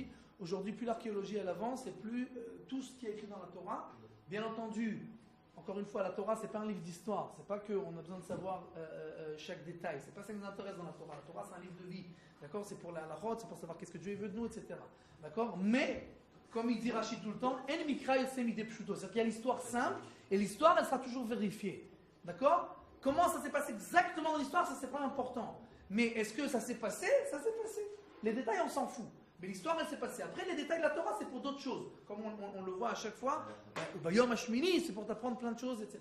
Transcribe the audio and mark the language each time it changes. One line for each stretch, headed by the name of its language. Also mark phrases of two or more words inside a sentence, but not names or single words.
French: Aujourd'hui, plus l'archéologie elle avance et plus tout ce qui est écrit dans la Torah. Bien entendu, encore une fois, la Torah c'est pas un livre d'histoire. C'est pas qu'on a besoin de savoir chaque détail. C'est pas ça qui nous intéresse dans la Torah. La Torah c'est un livre de vie. D'accord? C'est pour la route, c'est pour savoir qu'est-ce que Dieu veut de nous, etc. D'accord? Mais comme il dit Rachid tout le temps,
Hebrew: אין מקרא יוצא מידי פשוטו.
French: C'est-à-dire qu'il y a l'histoire simple et l'histoire elle sera toujours vérifiée. D'accord? Comment ça s'est passé exactement dans l'histoire, ça c'est pas important. Mais est-ce que ça s'est passé? Ça s'est passé. Les détails, on s'en fout. Mais l'histoire, elle s'est passée. Après, les détails de la Torah, c'est pour d'autres choses. Comme on le voit à chaque fois.
Hebrew: ביום השמיני,
French: c'est pour t'apprendre plein de choses, etc.